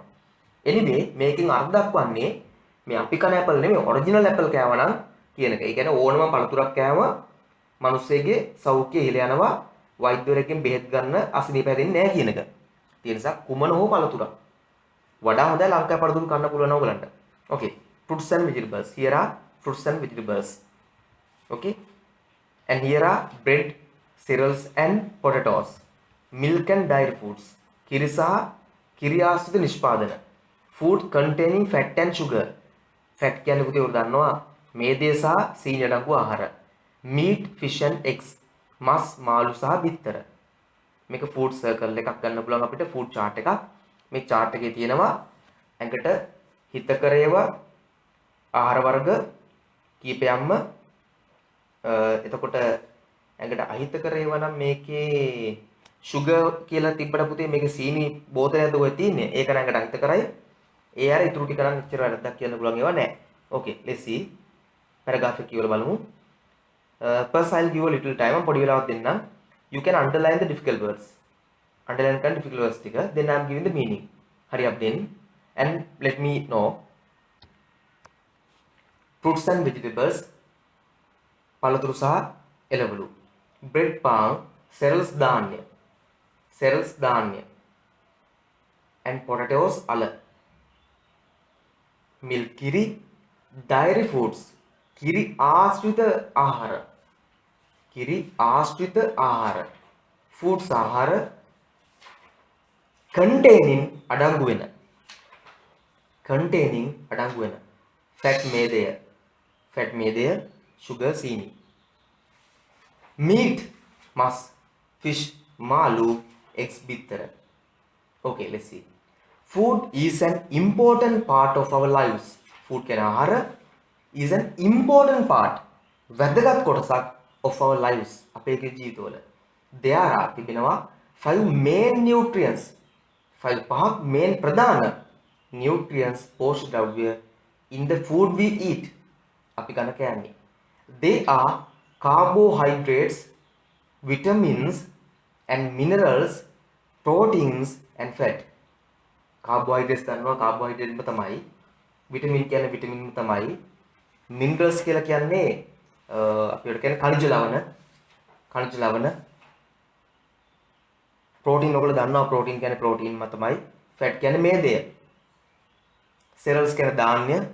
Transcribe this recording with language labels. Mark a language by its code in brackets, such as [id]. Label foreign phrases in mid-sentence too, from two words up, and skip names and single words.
[si] එනිවේ මේකෙන් අර්ථයක් වන්නේ මේ අපි කන ඇපල් නෙමෙයි ඔරිජිනල් ඇපල් කෑවනම් කියන එක. ඒ කියන්නේ ඕනම පළතුරක් කෑම මිනිස්සෙගේ සෞඛ්‍යය ඉහළ යනවා. වෛද්‍යවරයෙක්ගෙන් බෙහෙත් ගන්න අසනීප හැදෙන්නේ නැහැ කියන එක. ඒ නිසා කුමන හෝ පළතුරක් වඩා හොඳයි ලංකාවේ පළතුරු කන්න පුළුවන් ඕගලන්ට. [en] Okay, fruits and vegetables. Here are fruits and vegetables. Okay, and here are bread, cereals and potatoes. Milk and dairy foods. [si] කිරි සහ කිරි ආශ්‍රිත නිෂ්පාදන. [en] Food containing fat and sugar. [si] Fat කියන්නේ පුතේ උර දන්නවා මේදේ සහ සීනි අඩංගු ආහාර. [en] Meat, fish and eggs. [si] මස්, මාළු සහ බිත්තර. මේක [en] food circle [si] එකක් ගන්න පුළුවන් අපිට [en] food chart [si] එකක්. මේ chart එකේ තියෙනවා ඇඟට හිතකර ඒවා ආහාර වර්ග කීපයක්ම එතකොට ඇඟට අහිතකර ඒවා නම් මේකේ sugar කියලා තිබ්බට පුතේ මේකේ සීනි බෝතලයක්ද ඔය තියෙන්නේ ඒක නම් ඇඟට අහිතකරයි ඒ අර ඉතුරු ටික නම් එච්චර වැරද්දක් කියන්න පුළුවන් ඒවා නැහැ. [en] Okay, let's see paragraph [si] එක කියවලා බලමු. [en] First I'll give a little time [si] පොඩි වෙලාවක් දෙන්නම්. [en] You can underline the difficult words. Underline කරන difficult words ටික then I'm giving the meaning. Hurry up then and let me know. Fruits and vegetables [si] පළතුරු සහ එළවලු. [en] Bread palm cereals ධාන්‍ය and potatoes අල. [si] Milk කිරි [en] dairy foods [si] කිරි ආශ්‍රිත ආහාර foods ආහාර containing අඩංගු වෙන [en] fat fat [si] මේදය, sugar සීනි. [en] Meat මස්, fish මාළු, eggs බිත්තර. Okay, let's see. Food is an important part of our lives. Food කියන ආහාර is an important part. [si] වැදගත් කොටසක් [en] of our lives. [si] අපේ ජීවිතවල. [en] There are තිබෙනවා 5 main nutrients. 5 main ප්‍රධාන nutrients [si] පෝෂක ද්‍රව්‍ය [en] in the food we eat. [si] අපි ගන්න කෑමේ. [en] They are carbohydrates, vitamins and minerals, proteins and fat. [si] Carbohydrates දන්නවා carbohydrate ම තමයි. vitamin කියන්නේ vitamin ම තමයි. minerals කියලා කියන්නේ අපිට කියන්නේ khනිජ ලවණ. protein ඔයගොල්ලෝ දන්නවා protein කියන්නේ protein ම තමයි. fat කියන්නේ මේදය. cereals කියන්නේ ධාන්‍ය.